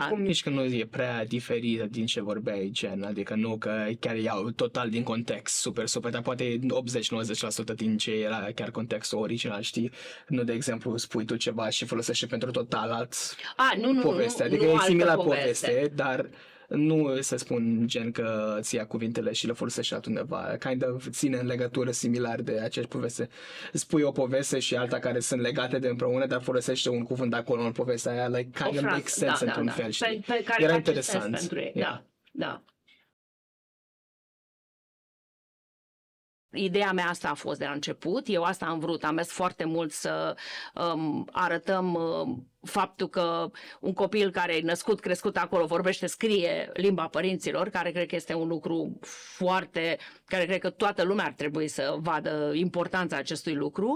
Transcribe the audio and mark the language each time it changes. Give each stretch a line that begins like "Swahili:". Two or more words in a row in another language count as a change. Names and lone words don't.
Romanian: Acum nici că nu e prea diferită din ce vorbeai, gen, adică nu că chiar iau total din context, super, dar poate 80-90% din ce era chiar contextul original, știi? Nu, de exemplu, spui tu ceva și folosești pentru total alt poveste, adică nu e similar altă poveste, dar nu să spun gen că îți ia cuvintele și le folosești altundeva,
English: kind of
Romanian: ține în legătură similar de aceeași poveste. Spui o poveste și alta care sunt legate de împreună, dar folosește un cuvânt acolo în povestea aia,
English: like kind of makes sense
Romanian: într-un fel, știi? Pe care Era face interesant. sens pentru ei.
English: Yeah.
Romanian: Da. Ideea mea asta a fost de la început, eu asta am vrut, am mers foarte mult să arătăm faptul că un copil care e născut, crescut acolo, vorbește, scrie limba părinților, care cred că este un lucru care cred că toată lumea ar trebui să vadă importanța acestui lucru.